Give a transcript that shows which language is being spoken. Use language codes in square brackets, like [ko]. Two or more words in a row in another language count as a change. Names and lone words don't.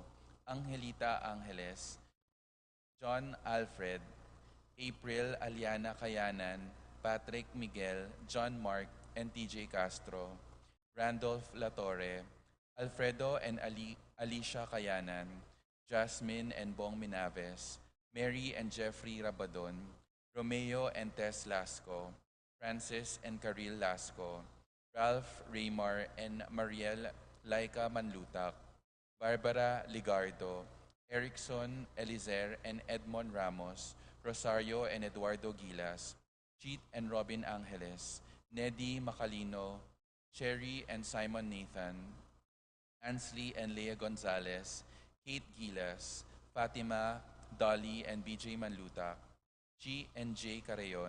[en] Angelita Angeles, John Alfred, April Aliana Kayanan, Patrick Miguel, John Mark, and TJ Castro, Randolph Latorre, Alfredo and Alicia Kayanan, Jasmine and Bong Minaves, Mary and Jeffrey Rabadon, Romeo and Tess Lasco, Francis and Karil Lasco, Ralph Raymar and Mariel Laika Manlutak, Barbara Ligardo, Erickson Elizer and Edmond Ramos, Rosario and Eduardo Gilas, Cheat and Robin Angeles, Neddy Macalino, Cherry and Simon Nathan, Ansley and Leah Gonzalez, Kate Gilas, Fatima, Dolly and BJ Manlutak, Chi and Jay Carayon,